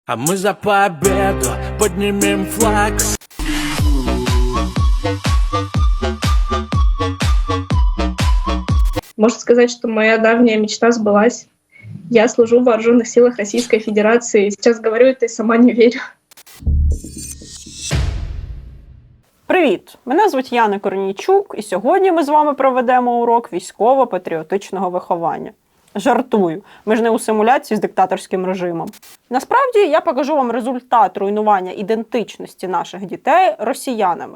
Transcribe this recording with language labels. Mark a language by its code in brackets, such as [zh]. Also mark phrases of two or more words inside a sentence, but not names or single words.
[ru] А мы за победу поднимем флаг. Можно сказать, что моя давняя мечта сбылась. Я служу в вооруженных силах Российской Федерации. Сейчас говорю это и сама не верю. [uk] Привіт! Мене звуть Яна Корнійчук, і сьогодні ми з вами проведемо урок військово-патріотичного виховання. Жартую, ми ж не у симуляції з диктаторським режимом. Насправді, я покажу вам результат руйнування ідентичності наших дітей росіянами.